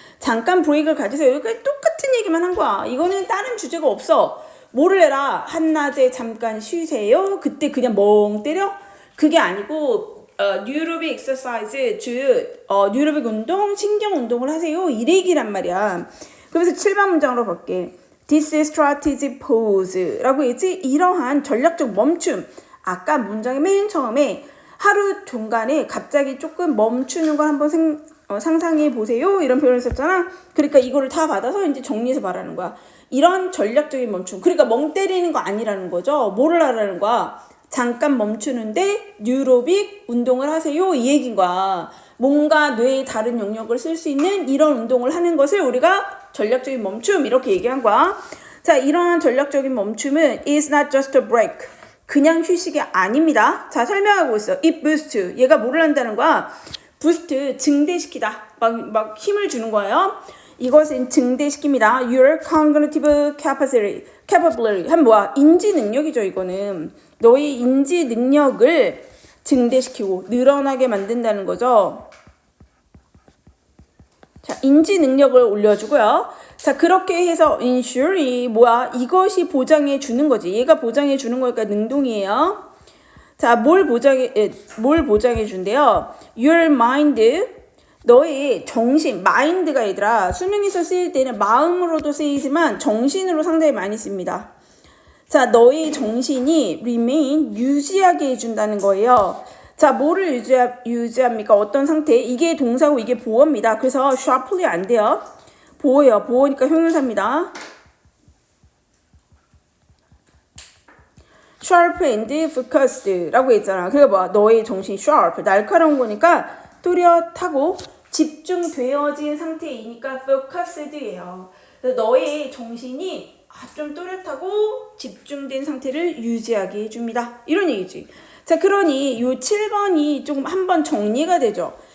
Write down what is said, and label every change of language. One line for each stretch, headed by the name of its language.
Korean: 잠깐 브레이크를 가지세요. 여기까지 똑같은 얘기만 한 거야. 이거는 다른 주제가 없어. 뭐를 해라? 한낮에 잠깐 쉬세요. 그때 그냥 멍 때려? 그게 아니고 뉴로빅 엑서사이즈, 즉 뉴로빅 운동, 신경 운동을 하세요. 이 얘기란 말이야. 그래서 7번 문장으로 볼게.
English: This is strategic pause
Korean: 라고 했지. 이러한 전략적 멈춤. 아까 문장의 맨 처음에 하루 중간에 갑자기 조금 멈추는 걸 한번 상상해 보세요. 이런 표현을 썼잖아. 그러니까 이거를 다 받아서 이제 정리해서 말하는 거야. 이런 전략적인 멈춤. 그러니까 멍 때리는 거 아니라는 거죠. 뭐를 하라는 거야? 잠깐 멈추는데 뉴로빅 운동을 하세요. 이 얘기인 거야. 뭔가 뇌의 다른 영역을 쓸 수 있는 이런 운동을 하는 것을 우리가 전략적인 멈춤 이렇게 얘기한 거야. 자, 이러한 전략적인 멈춤은
English: is not just a break.
Korean: 그냥 휴식이 아닙니다. 자, 설명하고 있어.
English: It boosts.
Korean: 얘가 뭐를 한다는 거야? 부스트, 증대시키다. 막 힘을 주는 거예요. 이것은 증대시킵니다.
English: Your cognitive capability.
Korean: 한 뭐야? 인지 능력이죠, 이거는. 너의 인지 능력을 증대시키고 늘어나게 만든다는 거죠. 자, 인지 능력을 올려주고요. 자, 그렇게 해서 ensure 뭐야? 이것이 보장해 주는 거지. 얘가 보장해 주는 거니까 능동이에요. 자, 뭘 보장해 준대요?
English: Your mind,
Korean: 너의 정신, 마인드가 얘들아 수능에서 쓰일 때는 마음으로도 쓰이지만 정신으로 상당히 많이 씁니다. 자, 너의 정신이 remain, 유지하게 해준다는 거예요. 자, 뭐를 유지합니까? 어떤 상태? 이게 동사고 이게 보어입니다. 그래서 sharply 안 돼요. 보어예요. 보어니까 형용사입니다.
English: sharp and focused라고
Korean: 했잖아. 그게 뭐야? 너의 정신이 sharp, 날카로운 거니까 또렷하고 집중되어진 상태이니까 focused예요. 그래서 너의 정신이 좀 또렷하고 집중된 상태를 유지하게 해줍니다. 이런 얘기지. 자, 그러니 이 7번이 조금 한번 정리가 되죠.